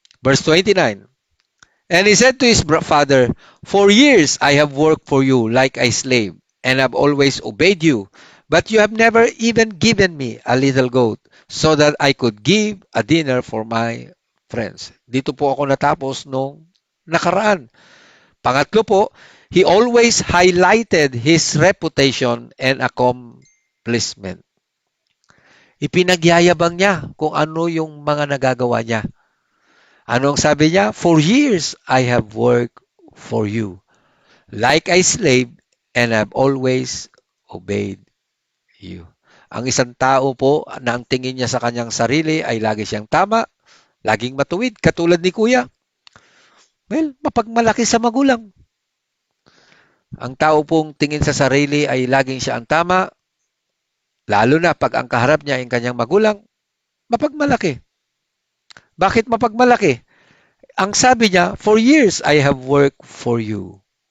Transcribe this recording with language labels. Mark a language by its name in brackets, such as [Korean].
[English] Verse 29, and he said to his father, for years I have worked for you like a slave, and have always obeyed you, but you have never even given me a little goat, so that I could give a dinner for my friends. [Filipino] Dito po ako natapos nung nakaraan. Pangatlo po, [English] he always highlighted his reputation and accomplishment. [Filipino] Ipinagyayabang niya kung ano yung mga nagagawa niya. Anong sabi niya? [English] For years, I have worked for you like a slave and have always obeyed you. [Filipino] Ang isang tao po na ang tingin niya sa kanyang sarili ay lagi siyang tama, laging matuwid, katulad ni Kuya. Well, mapagmalaki sa magulang. Ang tao pong tingin sa sarili ay laging siya ang tama, lalo na pag ang kaharap niya ay ang kanyang magulang, mapagmalaki. Bakit mapagmalaki? Ang sabi niya, [English] for years I have worked for you.